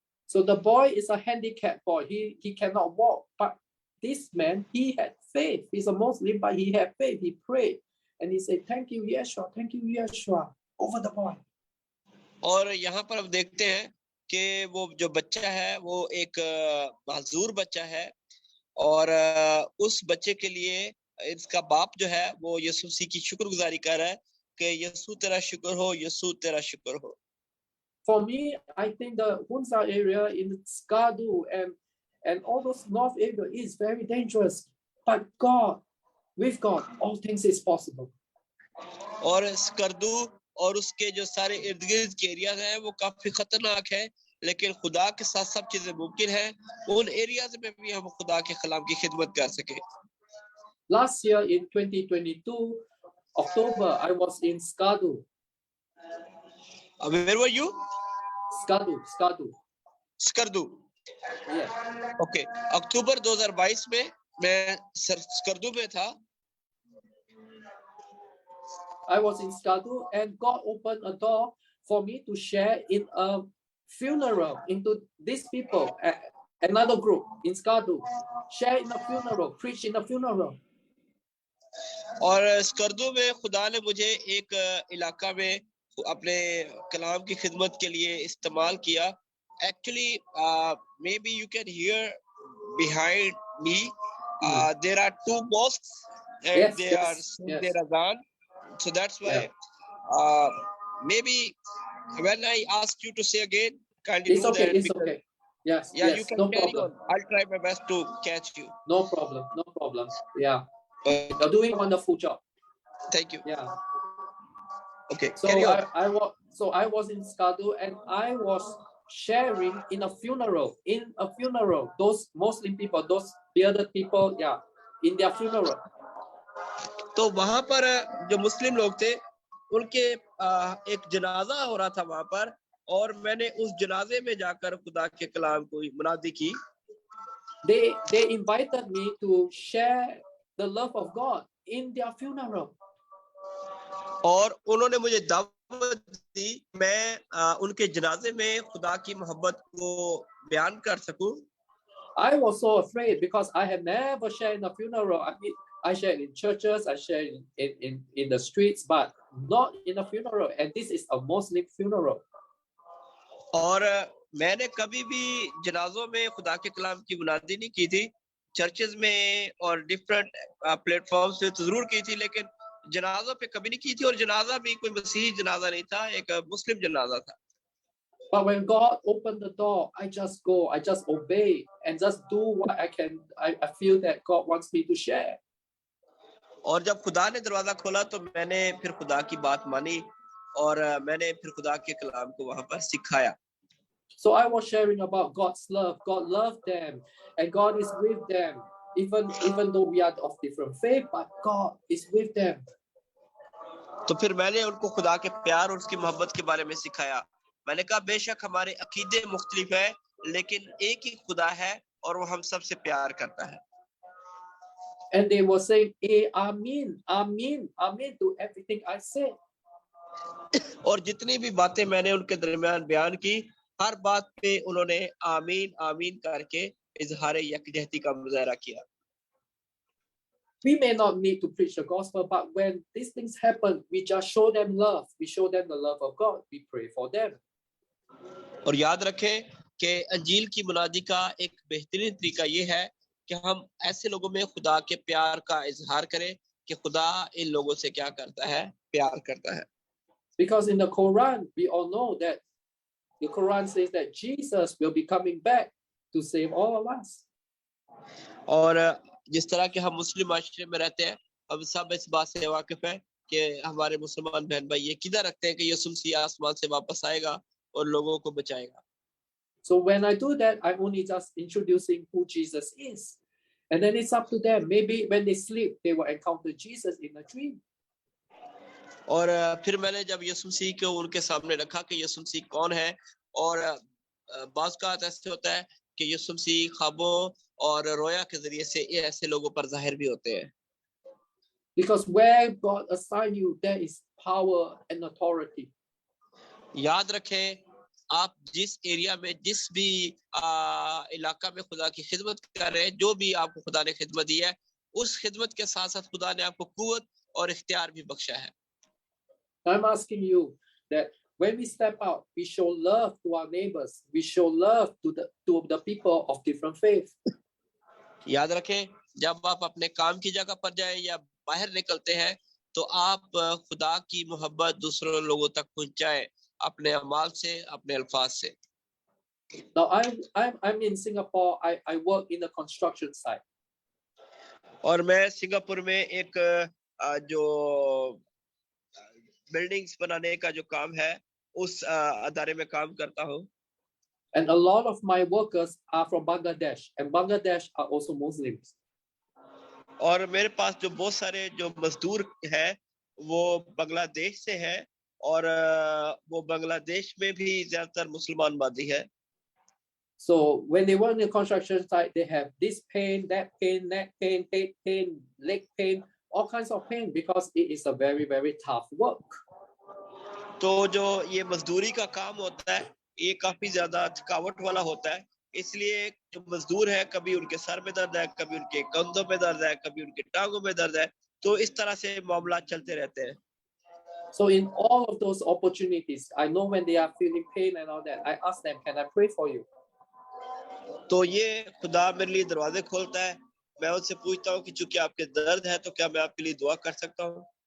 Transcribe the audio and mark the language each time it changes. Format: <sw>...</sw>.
<en>So the boy is a handicapped boy. He cannot walk. But this man, he had faith. He's a Muslim, but he had faith. He prayed. And he said, thank you, Yeshua, over the boy.</en> <hi>और यहाँ पर हम देखते हैं कि वो जो बच्चा है वो एक माजूर बच्चा है और उस बच्चे के लिए इसका बाप जो है वो यीशु मसीह की शुक्रगुजारी कर रहा है कि यीशु तेरा शुक्र हो, यीशु तेरा शुक्र हो.</hi> <en>For me, I think the Hunza area in Skadu and all those north area is very dangerous. But God, with God, all things is possible.</en> <hi>और स्कर्दू और उसके जो सारे इर्द गिर्द के एरियाज हैं वो काफी खतरनाक है, लेकिन खुदा के साथ सब चीजें मुमकिन है. उन एरियाज में भी हम खुदा के कलाम की खिदमत कर सके.</hi> <en>Last year in 2022 October, I was in Skadu. Where were you? Skadu. Yeah. Okay.</en> <hi>अक्टूबर 2022 में मैं स्कर्दू में था.</hi> <en>I was in Skadu and God opened a door for me to share in a funeral into these people, another group in Skadu, share in a funeral, preach in a funeral.</en> <hi>और स्कर्दू में खुदा ने मुझे एक इलाका में अपने कलाम की खिदमत के लिए इस्तेमाल किया.</hi> <en>Actually, maybe you can hear behind me, there are two mosques and they are their azan. So that's why maybe when I ask you to say again, kindly do that. It's okay. Yes. You can no carry problem. on. I'll try my best to catch you. No problem. Yeah. You're doing a wonderful job. Thank you. Yeah. Okay. So carry on. I was in Skadu and I was sharing in a funeral. Those Muslim people, those bearded people, in their funeral.</en> <hi>तो वहां पर जो मुस्लिम लोग थे उनके एक जनाजा हो रहा था वहां पर, और मैंने उस जनाजे में जाकर खुदा के कलाम को मुनादी की.</hi> <en>They invited me to share the love of God in their funeral.</en> <hi>और उन्होंने मुझे दावत दी मैं उनके जनाजे में खुदा की मोहब्बत को बयान कर सकूं.</hi> <en>I was so afraid because I had never shared in a funeral. I mean, I shared in churches, I shared in the streets, but not in a funeral. And this is a Muslim funeral.</en> <hi>और मैंने कभी भी जनाजों में खुदा के कलाम की मुनादी नहीं की थी. चर्चेज में और</hi> <en>different platforms</en> <hi>पे तो जरूर की थी, लेकिन जनाजा पे कभी नहीं की थी. और जनाजा भी कोई मसीही जनाजा नहीं था, एक मुस्लिम जनाजा था.</hi> <en>But when God opened the door, I just go, I just obey and just do what I can. I feel that God wants me to share.</en> <hi>और जब खुदा ने दरवाजा खोला तो मैंने फिर खुदा की बात मानी और मैंने फिर खुदा के कलाम को वहां पर सिखाया.</hi> <en>So I was sharing about God's love. God loved them and God is with them. Even though we are of different faith, but God is with them.</en> <hi>तो फिर मैंने उनको खुदा के प्यार और उसकी मोहब्बत के बारे में सिखाया. मैंने कहा बेशक हमारे अकीदे मुख्तलिफ है, लेकिन एक ही खुदा है और वो हम सबसे प्यार करता है.</hi> <en>And they were saying, Amen to everything I said.</en> <hi>और जितनी भी बातें मैंने उनके दरमियान बयान की, हर बात पे उन्होंने आमीन आमीन करके इजहार यकजहती का मुजाहरा किया।</hi> <en>We may not need to preach the gospel, but when these things happen, we just show them love. We show them the love of God. We pray for them.</en> <hi>और याद रखें कि अंजील की मुनादी का एक बेहतरीन तरीका ये है कि हम ऐसे लोगों में खुदा के प्यार का इजहार करें कि खुदा इन लोगों से क्या करता है, प्यार करता है।</hi> <en>Because in the Quran, we all know that the Quran says that Jesus will be coming back to save all of us.</en> <hi>और जिस तरह के हम मुस्लिम माशरे में रहते हैं, हम सब इस बात से वाकिफ हैं कि हमारे मुसलमान बहन भाई ये कीदा रखते हैं कि यीशु मसीह आसमान से वापस आएगा और लोगों को बचाएगा।</hi> <en>So when I do that, I'm only just introducing who Jesus is. And then it's up to them. Maybe when they sleep, they will encounter Jesus in a dream.</en> <hi>और फिर मैंने जब यीशु मसीह को उनके सामने रखा कि यीशु मसीह कौन है, और बाज़ का ऐसे होता है कि यीशु मसीह ख्वाबों और रोया के जरिए से ऐसे लोगों पर जाहिर भी होते हैं।</hi> <en>Because where God assign you, there is power and authority.</en> <hi>याद रखें, आप जिस एरिया में जिस भी इलाका में खुदा की खिदमत कर रहे हैं, जो भी आपको खुदा ने खिदमत दी है, उस खिदमत के साथ साथ खुदा ने आपको कुव्वत और इख्तियार भी बख्शा है।</hi> <en>I'm asking you that when we step out, we show love to our neighbors. We show love to the people of different faith.</en> <hi>याद रखें, जब आप अपने काम की जगह पर जाएं या बाहर निकलते हैं, तो आप खुदा की मोहब्बत दूसरों लोगों तक पहुंचाएं अपने अमाल से, अपने अल्फाज से।</hi> <en>Now I'm in Singapore. I work in the construction site.</en> <hi>और मैं सिंगापुर में एक जो बिल्डिंग्स बनाने का जो काम है, उस अदारे में काम करता हूँ।</hi> <en>And a lot of my workers are from Bangladesh, and Bangladesh are also Muslims.</en> <hi>और मेरे पास जो बहुत सारे जो मजदूर हैं, वो बांग्लादेश से हैं, और वो बांग्लादेश में भी ज्यादातर मुसलमान बादी है।</hi> <en>So when they work in the construction site, they have this pain, that pain, neck pain, head pain, leg pain, all kinds of pain, because it is a very, very tough work.</en> <hi>तो जो ये मजदूरी का काम होता है, ये काफी ज्यादा थकावट वाला होता है, इसलिए जो मजदूर है, कभी उनके सर में दर्द है, कभी उनके कंधों में दर्द है, कभी उनके टांगों में दर्द है, तो इस तरह से मामला चलते रहते हैं।</hi> <en>So in all of those opportunities, I know when they are feeling pain and all that, I ask them, can I pray for you?</en> <hi>तो ये खुदा मेरे लिए दरवाजे खोलता है, मैं उनसे पूछता हूँ कि चूंकि आपके दर्द है, तो क्या मैं आपके लिए दुआ कर सकता हूँ?</hi>